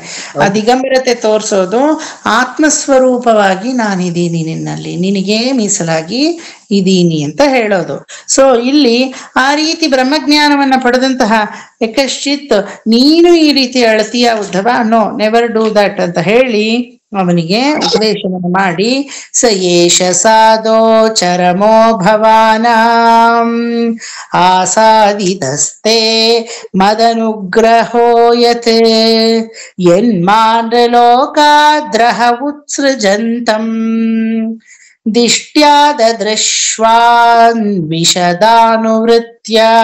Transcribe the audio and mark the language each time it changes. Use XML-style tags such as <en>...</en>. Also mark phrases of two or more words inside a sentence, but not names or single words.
<kn>ಆ ದಿಗಂಬರತೆ ತೋರ್ಸೋದು ಆತ್ಮಸ್ವರೂಪವಾಗಿ ನಾನಿದ್ದೀನಿ ನಿನ್ನಲ್ಲಿ, ನಿನಗೆ ಮೀಸಲಾಗಿ ಇದೀನಿ ಅಂತ ಹೇಳೋದು. ಸೊ ಇಲ್ಲಿ ಆ ರೀತಿ ಬ್ರಹ್ಮಜ್ಞಾನವನ್ನ ಪಡೆದಂತಹ ಯಕಶ್ಚಿತ್ ನೀನು ಈ ರೀತಿ ಅಳತೀಯ ಉದ್ಧವ,</kn> <en>no never do that</en> <kn>ಅಂತ ಹೇಳಿ ಅವನಿಗೆ ಉಪದೇಶವನ್ನು ಮಾಡಿ,</kn> <sa>ಸ ಏಷ ಸಾಧೋ ಚರಮೋ ಭವಾನಾಂ ಆಸಾದಿತಸ್ತೆ ಮದನುಗ್ರಹೋ ಯತ್ ಯನ್ಮಾನಲೋಕಾದ್ರಹ ಉತ್ಸೃಜಂತಂ ದಿಷ್ಟ್ಯಾದ ದೃಶ್ವಾನ್ ವಿಶದಾನುವೃತ್ಯ.</sa>